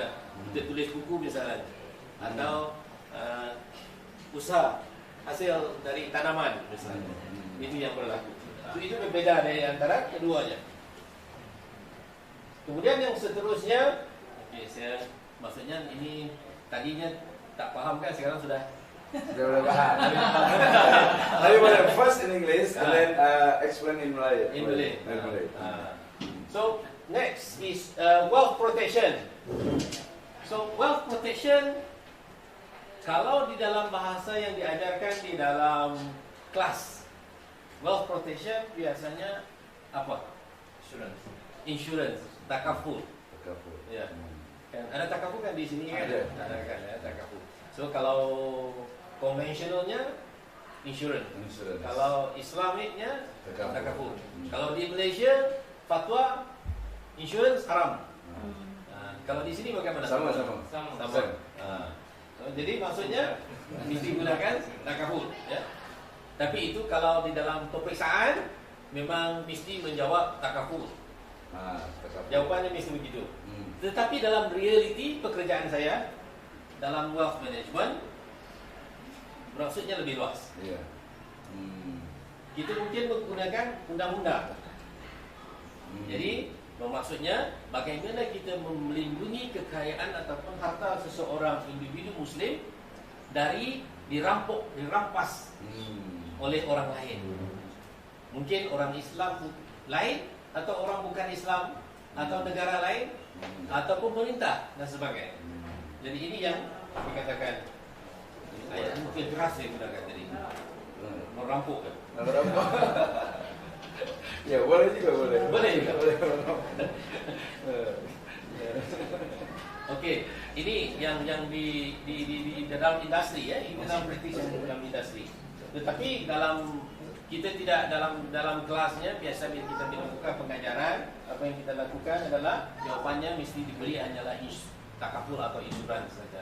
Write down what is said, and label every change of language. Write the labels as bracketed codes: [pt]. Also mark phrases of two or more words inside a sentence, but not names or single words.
[ms] Kita tulis buku misalnya, atau usaha hasil dari tanaman misalnya. Itu yang berlaku. Itu berbeda dari antara keduanya. Kemudian yang seterusnya, maksudnya ini tadinya tak faham kan, sekarang sudah [id] Udah paham. [ms] Tapi boleh [en] first in English and then explain in Malay. In Malay. In Malay. So next is wealth protection. So wealth protection, [ms] kalau di dalam bahasa yang diajarkan di dalam kelas, [en] wealth protection [ms] biasanya apa? Insurance, takaful. Takaful. Ya. Kan ada takaful kan di sini kan? Ada. Ada kan ya, takaful. So kalau konvensionalnya insurance. Kalau Islamiknya takaful. Kalau di Malaysia fatwa insurance haram. Kalau di sini bagaimana? Sama. Jadi maksudnya mesti gunakan takaful, ya. Tapi itu kalau di dalam peperiksaan memang mesti menjawab takaful. Takaful. Jawabannya mesti begitu. Tetapi dalam reality pekerjaan saya dalam [en] wealth management [ms] maksudnya lebih luas. Iya. Kita mungkin menggunakan undang-undang. Jadi maksudnya bagaimana kita melindungi kekayaan ataupun harta seseorang individu Muslim dari dirampas oleh orang lain. Mungkin orang Islam lain atau orang bukan Islam atau negara lain ataupun pemerintah dan sebagainya. Jadi ini yang dikatakan ayat mungkin keras saya gunakan tadi. Merampok kan? Ya boleh juga boleh. Boleh juga. Okey, ini yang di dalam industri ya, ini dalam praktis dalam industri. Tetapi dalam kita tidak dalam kelasnya biasa kita melakukan pengajaran, apa yang kita lakukan adalah jawapannya mesti diberi hanyalah takaful atau insurans saja.